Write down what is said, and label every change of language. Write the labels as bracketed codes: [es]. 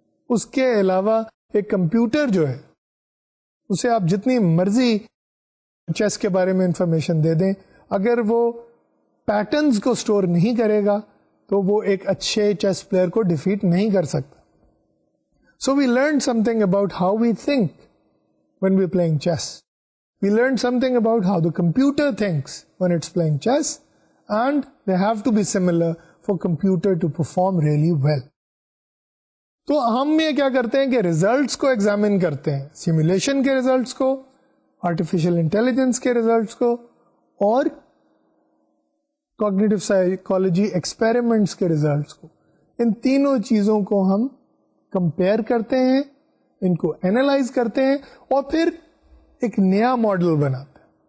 [ur] اس کے علاوہ ایک کمپیوٹر جو ہے اسے آپ جتنی مرضی چیس کے بارے میں انفارمیشن دے دیں, اگر وہ پیٹرنز کو سٹور نہیں کرے گا تو وہ ایک اچھے چیس پلیئر کو ڈیفیٹ نہیں کر سکتا. [en] So we learn something about how we think when we're playing chess. We learned something about how the computer thinks when it's playing chess, and they have to be similar for computer to perform really well. [ur] تو ہم یہ کیا کرتے ہیں کہ results کو examine کرتے ہیں, سیمولیشن کے ریزلٹس کو, آرٹیفیشل انٹیلیجنس کے ریزلٹس کو, اور کوگنیٹو سائیکالوجی ایکسپیریمنٹس کے ریزلٹس کو، ان تینوں چیزوں کو ہم کمپیئر کرتے ہیں، ان کو اینالائز کرتے ہیں اور پھر ایک نیا ماڈل بناتے ہیں.